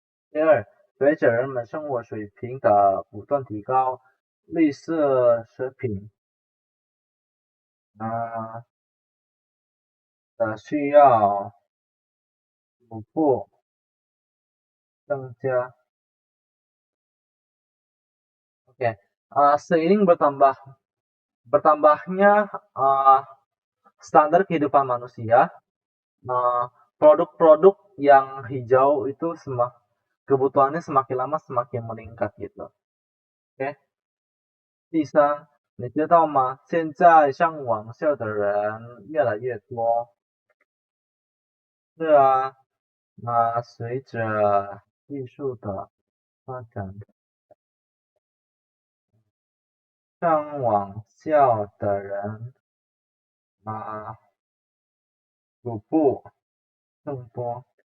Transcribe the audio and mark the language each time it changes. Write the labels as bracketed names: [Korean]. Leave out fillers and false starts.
[Chinese] 第二，随着人们生活水平的不断提高，绿色食品的需要逐步增加. [Indonesian] Oke, seiring bertambahnya standar kehidupan manusia, produk-produk yang hijau itu kebutuhannya semakin lama semakin meningkat gitu. [Chinese] Oke. 第三，你知道吗？现在上网校的人越来越多。是啊，随着技术的发展，上网校的人逐步更多。